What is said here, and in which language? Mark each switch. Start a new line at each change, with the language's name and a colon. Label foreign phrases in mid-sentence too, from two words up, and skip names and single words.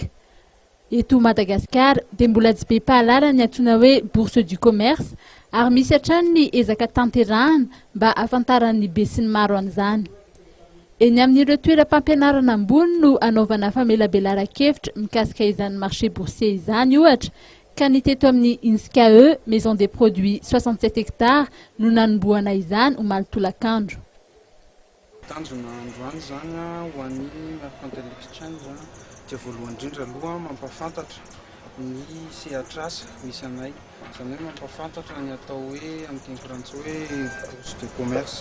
Malagasy: Eto Madagascar dia mbola tsy be mpahalala ny antsoina hoe
French: bourse du commerce
Malagasy: ary misy hatrany ny ezaka tanterahana mba ahafantaran'ny be sy ny maro an'izany. Eny amin'ireo toeram-pampianarana ambony no anaovana famelabelara-kevitra mikasika izany
French: marché boursier
Malagasy: izany ohatra ka ny teto amin'ny Inscae
French: maison des produits
Malagasy: 67 hectares no nanomboana izany Omaly tolakandro. Tanjona androany zany ho an'ny Mercantile Exchange dia voalohany indrindra aloha mampahafantatra ny sehatra misy anay, izany hoe mampahafantatra ny atao hoe amin'ny teny frantsay hoe
French: bourse de commerce.